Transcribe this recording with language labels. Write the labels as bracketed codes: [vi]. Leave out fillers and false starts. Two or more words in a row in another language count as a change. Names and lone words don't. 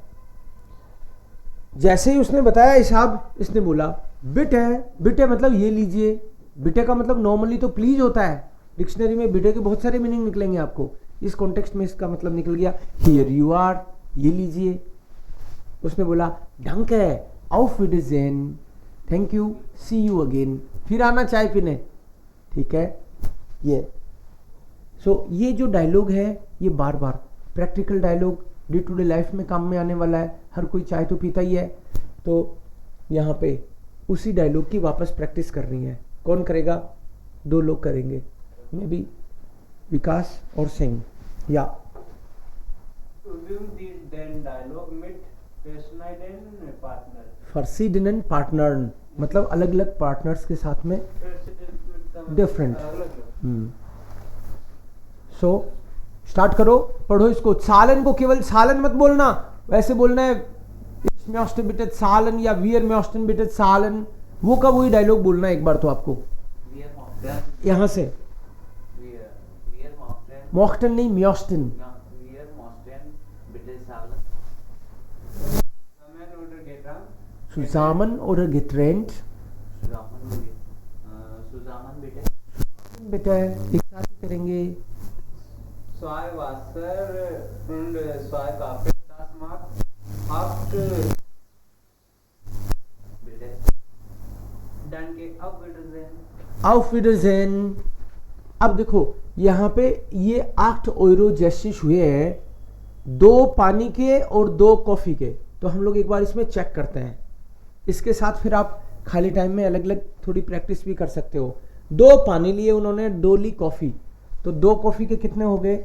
[hi] जैसे ही उसने बताया हिसाब, इसने बोला बिट है. बिट है मतलब ये लीजिए. बिटे का मतलब नॉर्मली तो प्लीज होता है. डिक्शनरी में बिटे के बहुत सारे मीनिंग निकलेंगे आपको. इस कॉन्टेक्स्ट में इसका मतलब निकल गया [en] here you are, [hi] ये लीजिए. उसने बोला डंके, [de] auf Wiedersehen, [en] thank you, see you again, [hi] फिर आना चाय पीने, ठीक है। ये ये जो डायलॉग है ये बार बार [en] practical dialogue day to day life [hi] में काम में आने वाला है, हर कोई चाय तो पीता ही है, तो यहाँ पे उसी डायलॉग की वापस प्रैक्टिस करनी है। कौन करेगा? 2 लोग करेंगे, [en] may be [hi] विकास और सिंह। या [de] den dialogue mit verschiedenen Partner। verschiedenen Partner [hi] मतलब अलग अलग पार्टनर्स के साथ में डिफरेंट। सो स्टार्ट करो, पढ़ो इसको। सालन को केवल सालन मत बोलना, वैसे बोलना है [de] Ich möchte bitte zahlen [hi] या [de] wir möchten bitte zahlen, [hi] वो का वही डायलॉग बोलना है एक बार तो आपको। यहाँ से मोख्टन नहीं, म्योस्टन। [de] Zusammen oder getrennt? [hi] बेटा एक साथ ही करेंगे। [de] Zwei Wasser und zwei Kaffee, das macht 8 bitte। Danke, auf Wiedersehen। Auf Wiedersehen। [hi] अब देखो यहाँ पे ये 8 यूरो जेस्टिस हुए हैं, 2 पानी के और 2 कॉफी के। तो हम लोग एक बार इसमें चेक करते हैं। इसके साथ फिर आप खाली टाइम में अलग अलग थोड़ी प्रैक्टिस भी कर सकते हो। 2 पानी लिए उन्होंने, 2 ली कॉफी, तो 2 कॉफी के कितने हो गए?